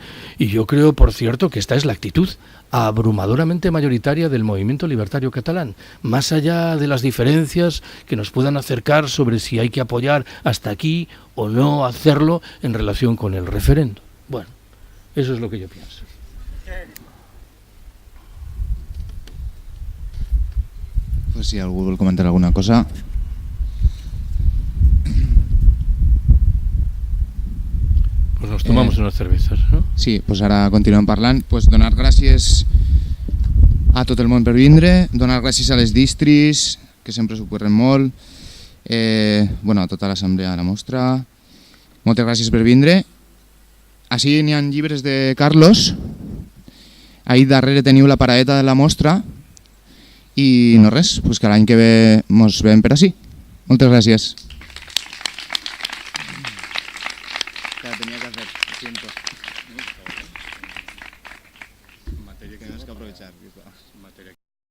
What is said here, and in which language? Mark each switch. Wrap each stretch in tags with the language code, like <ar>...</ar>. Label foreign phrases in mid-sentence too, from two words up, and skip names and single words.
<es>Y yo creo, por cierto, que esta es la actitud abrumadoramente mayoritaria del movimiento libertario catalán, más allá de las diferencias que nos puedan acercar sobre si hay que apoyar hasta aquí o no hacerlo en relación con el referendo. Bueno, eso es lo que yo pienso.</es> <ca>Pues si algú vol comentar alguna cosa.</ca> <es>Pues nos tomamos unas cervezas, ¿no?</es> <ca>Sí, pues ara continuem parlant. Pues donar gràcies a tot el món per vindre, donar gràcies a les distris, que sempre s'ho curren molt, bueno, a tota l'assemblea de la mostra. Moltes gràcies per vindre. Així n'hi ha llibres de Carlos. Ahí darrere teniu la paradeta de la mostra. I no res, pues que l'any que ve mos veiem per ací. Moltes gràcies.</ca> <es>Tenía que hacer, siento. Materia que tenemos que aprovechar.</es>